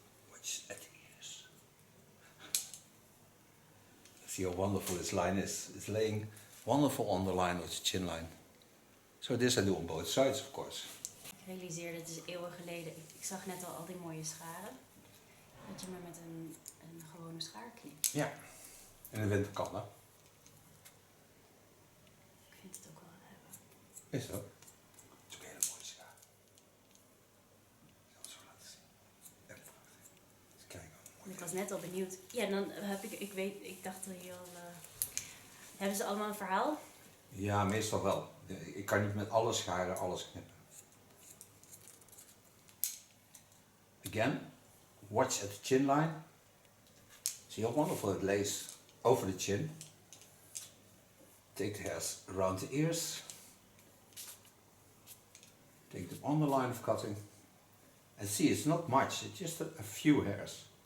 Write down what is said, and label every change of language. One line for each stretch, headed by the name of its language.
English: Watch at the ears. See how wonderful this line is. It's laying Wonderful underline of the chin line. So this I do on both sides, of course.
Dutch: Ik realiseerde, het is eeuwen geleden, ik zag net al die mooie scharen. Dat je maar met een gewone schaar knipt. Ja, in de winter kan dat. Ik vind het ook wel hebben. Is dat? Het is ook een hele mooie schaar. Ik zal het zo laten zien. Even wachten. Eens kijken. Ik was net al benieuwd. Ja, dan heb ik dacht dat je al... hebben ze allemaal een verhaal? Ja, meestal wel. Ik kan niet met alle scharen alles knippen.
English: Again, watch at the chin line. See how wonderful it lays over the chin. Take the hairs around the ears. Take them on the line of cutting. And see, it's not much, it's just a few hairs.